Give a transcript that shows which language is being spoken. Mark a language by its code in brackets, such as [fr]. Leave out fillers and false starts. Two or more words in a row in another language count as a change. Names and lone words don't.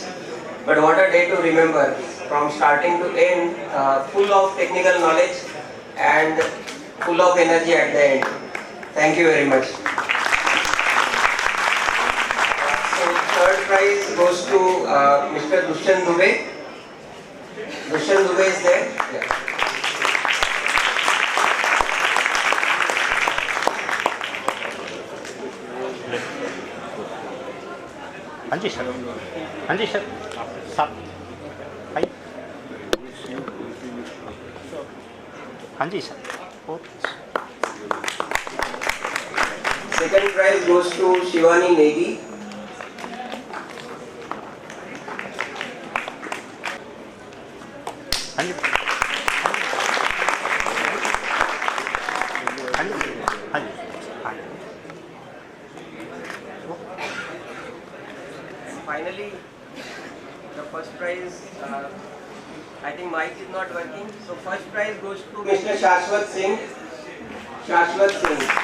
[en] But what a day to remember, from starting to end, full of technical knowledge and full of energy at the end. Thank you very much. So third prize goes to Mr. Dushyant Dubey. Dushyant Dubey is there. Yeah. [hi] हाँ जी सर, हाँ जी सर, साहब, हाँ जी सर. [en] Second prize goes to Shivani Negi. [hi] हाँ जी, हाँ जी, हाँ जी, हाँ जी. [en] Finally, the first prize, I think mic is not working. So first prize goes to Mr. Shashwat Singh. Shashwat Singh.